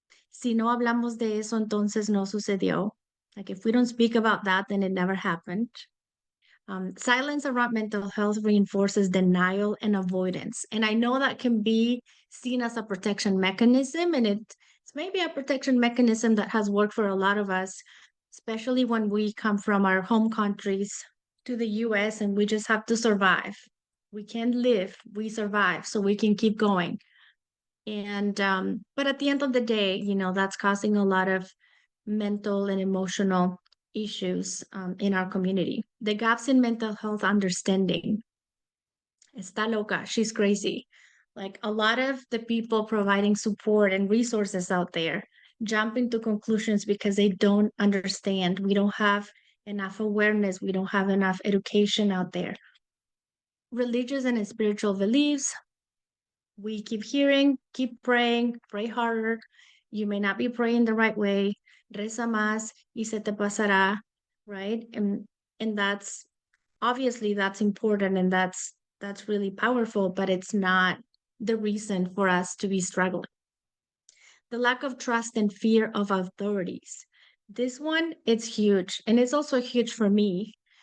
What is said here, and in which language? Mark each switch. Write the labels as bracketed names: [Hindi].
[Spanish] Si no hablamos de eso, entonces no sucedió. [English] Like, if we don't speak about that, then it never happened. Silence around mental health reinforces denial and avoidance. And I know that can be seen as a protection mechanism, and it's maybe a protection mechanism that has worked for a lot of us, especially when we come from our home countries to the US and we just have to survive. We can't live, we survive, so we can keep going. And but at the end of the day, that's causing a lot of mental and emotional issues in our community. The gaps in mental health understanding. [Spanish] Está loca, [English] she's crazy. Like, a lot of the people providing support and resources out there jump into conclusions because they don't understand. We don't have enough awareness, we don't have enough education out there. Religious and spiritual beliefs. We keep hearing, keep praying, pray harder. You may not be praying the right way. [Spanish] Reza más y se te pasará, [English] right? And that's obviously that's important, and that's really powerful, but it's not the reason for us to be struggling. The lack of trust and fear of authorities. This one, it's huge, and it's also huge for me.